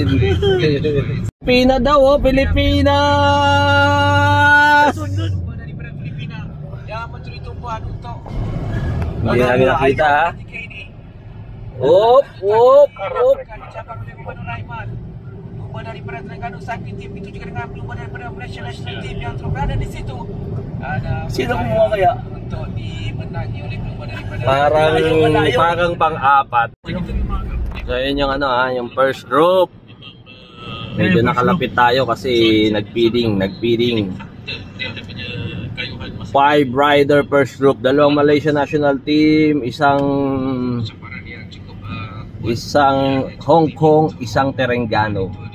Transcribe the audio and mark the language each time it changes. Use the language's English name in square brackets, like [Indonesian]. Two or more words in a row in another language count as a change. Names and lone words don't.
[Filipino] Pilipina daw, Pilipinas! Hindi namin nakita ha. Op. [Malay] pelumba daripada Terengganu Cycling Team, itu juga dengan pelumba daripada Malaysia National Team yang terus berada di situ. [Filipino] Sino kumuha kaya? [Malay] Untuk dimenangi oleh pelumba daripada [Filipino] Parang pang-apat. So yun yung yung [English] first group. [Filipino] Medyo nakalapit tayo kasi nag-feeding. [English] 5 rider first group, 2 Malaysia National Team, isang Hong Kong, isang Terengganu.